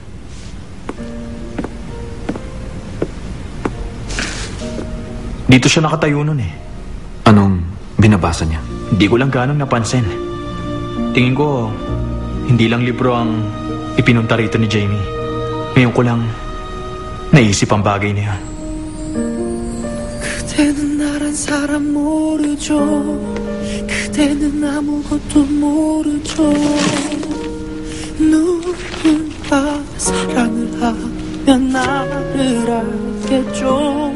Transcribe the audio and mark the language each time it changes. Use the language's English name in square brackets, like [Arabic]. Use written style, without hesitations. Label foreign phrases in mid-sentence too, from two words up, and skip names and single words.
[Filipino] Dito siya nakatayo nun eh. Anong binabasa niya? Hindi ko lang ganong napansin. Tingin ko, hindi lang libro ang ipinunta rito ni Jamie. Ngayon ko lang naisip ang bagay niya. [Korean] 그대는 나란 사람 모르죠. 그대는 아무것도 모르죠. 누군가 사랑을 하면 나를 알겠죠.